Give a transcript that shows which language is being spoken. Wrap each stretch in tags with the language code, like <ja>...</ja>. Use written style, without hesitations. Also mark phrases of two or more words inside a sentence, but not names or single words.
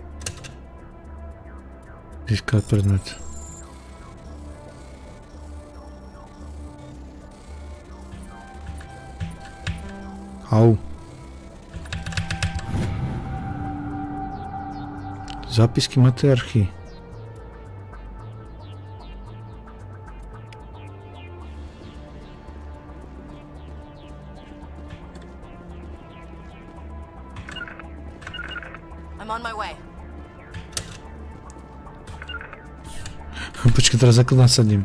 <sk>Získať predmet. Au. Zápisky matriarchy.</sk> <en>I'm on my way.</en> <sk>Počkaj, teraz ako nasadím.</sk>